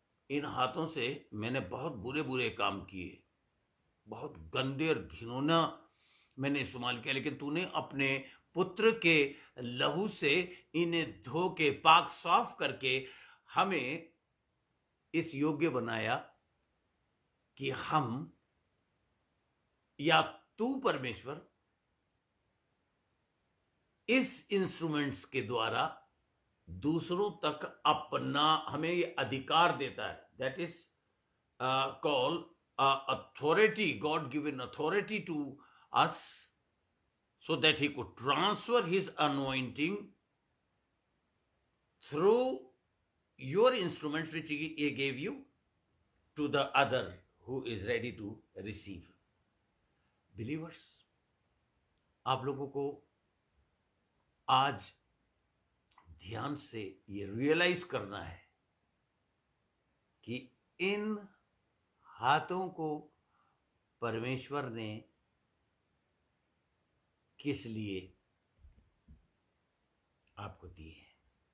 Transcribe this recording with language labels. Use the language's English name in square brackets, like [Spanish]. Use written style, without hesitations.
[Hindi] इन हाथों से मैंने बहुत बुरे बुरे काम किए, बहुत गंदे और घिनौना मैंने इस्तेमाल किया, लेकिन तूने अपने पुत्र के लहू से इन्हें धो के पाक साफ करके हमें इस योग्य बनाया कि हम, या तू परमेश्वर इस इंस्ट्रूमेंट्स के द्वारा दूसरों तक अपना, हमें ये अधिकार देता है। [English] That is called authority, God given authority to us so that he could transfer his anointing through your instruments which he gave you to the other who is ready to receive. [Hindi] Believers, आप लोगों को आज ध्यान से ये realise करना है कि इन हाथों को परमेश्वर ने किस लिए आपको दिए हैं।